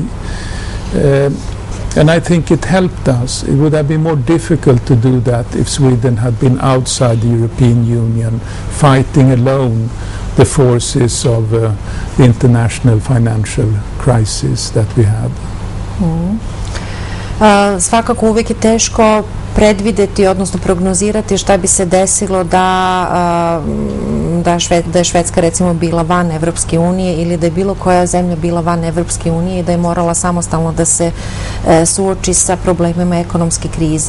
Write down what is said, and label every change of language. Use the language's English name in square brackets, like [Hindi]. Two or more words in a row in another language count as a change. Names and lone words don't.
[English] And I think it helped us. It would have been more difficult to do that if Sweden had been outside the European Union, fighting alone the forces of the international financial crisis that we had. [Serbian] Svakako uvijek je teško predvideti, odnosno prognozirati šta bi se desilo da je Švedska recimo bila van Evropske unije ili da je bilo koja zemlja bila van Evropske unije i da je morala samostalno da se suoči sa problemima ekonomske krize.